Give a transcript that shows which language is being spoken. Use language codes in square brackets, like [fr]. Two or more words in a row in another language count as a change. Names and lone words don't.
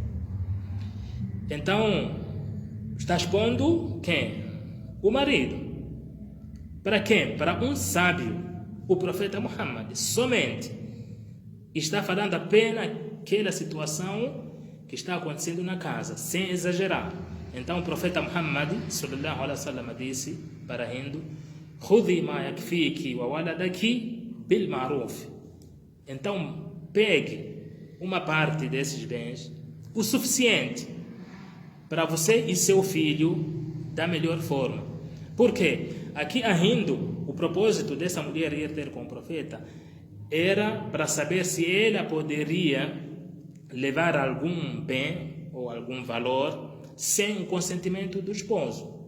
[pt] Então, está expondo quem? O marido. Para quem? Para um sábio, o profeta Muhammad, somente. Está falando apenas aquela situação que está acontecendo na casa, sem exagerar. Então o profeta Muhammad [ar] صلى الله عليه وسلم [pt] disse para Hindu: [ar] "خذي ما يكفيك وولدك بالمعروف." [pt] Então pegue uma parte desses bens, o suficiente para você e seu filho da melhor forma. Por quê? Aqui a Hindu, o propósito dessa mulher ir ter com o profeta era para saber se ela poderia levar algum bem ou algum valor sem o consentimento do esposo.